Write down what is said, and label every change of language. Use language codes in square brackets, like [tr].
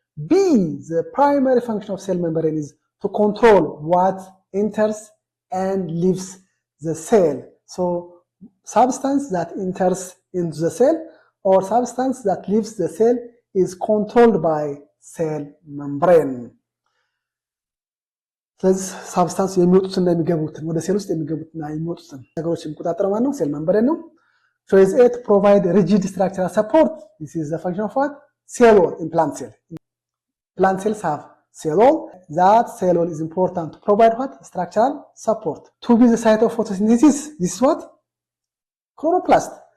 [en] B, the primary function of cell membrane is to control what enters and leaves the cell. So substance that enters into the cell or substance that leaves the cell is controlled by cell membrane. [am] ስለዚህ ሳብስታንስ የሚወጡትና የሚገቡትን ወደ ሴል ውስጥ የሚገቡትና የሚወጡትን ነገሮች የሚቆጣጠረው ማን ነው? ሴል መምብሬን ነው። [en] Phase A, to provide rigid structural support. This is the function of what? Cell wall in plant cell. Plant cells have cell wall. That cell wall is important to provide what? Structural support. To be the site of photosynthesis, this is what? Chloroplast.